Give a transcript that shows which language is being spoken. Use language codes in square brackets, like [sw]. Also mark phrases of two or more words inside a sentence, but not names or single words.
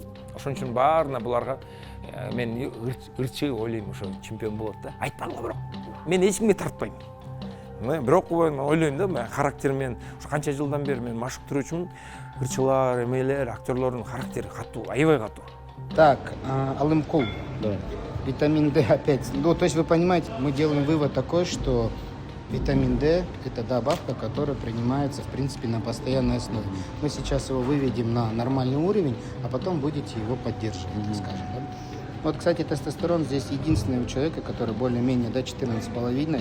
[ky] Ошон үчүн баарына буларга мен ырчы ойлойм ошо чемпион болот да. Айтпаңла бирок. Мен эч кимге тартпайм. Бирок ойлойм да, мен характеримен ошо канча жылдан бери мен машык туручумун. Ырчылар, эмелер, актерлордун характери катуу, аябай катуу. [ru] Так, Алымкул. Да. Витамин D опять. Ну, то есть вы понимаете, мы делаем вывод такой, что витамин D – это добавка, которая принимается, в принципе, на постоянной основе. Мы сейчас его выведем на нормальный уровень, а потом будете его поддерживать, скажем. Да? Вот, кстати, тестостерон здесь единственный у человека, который более-менее до 14,5.